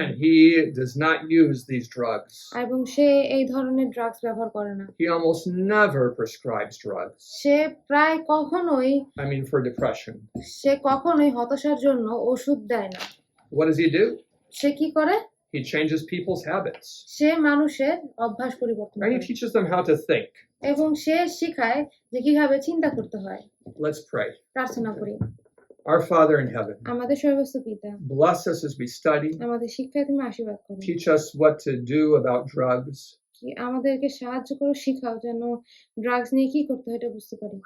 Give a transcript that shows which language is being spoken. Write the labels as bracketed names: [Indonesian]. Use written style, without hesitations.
[English] And he does not use these drugs. [Bangla] এবং সে এই ধরনের ড্রাগস ব্যবহার করে না. [English] He almost never prescribes drugs. [Bangla] সে প্রায় কখনোই [English] I mean, for depression. [Bangla] সে কখনোই হতাশার জন্য ওষুধ দেয় না. [English] What does he do? [Bangla] সে কি করে? [English] He changes people's habits. [Bangla] সে মানুষের অভ্যাস পরিবর্তন [English] And he [Bangla] করে [English] teaches them how to think. [Bangla] এবং সে শিখায় যে কিভাবে চিন্তা করতে হয়. [English] Let's pray. [Bangla] প্রার্থনা করি. [English] Our Father in heaven, [Bangla] আমাদের সর্বস্ব পিতা, [English] bless us as we study. [Bangla] আমাদের শিক্ষায় তুমি আশীর্বাদ করো, [English] Teach us what to do about drugs. [Bangla] কি আমাদেরকে সাহায্য করো, শিখাও যেন ড্রাগস নিয়ে কি করতে হয় এটা বুঝতে পারি।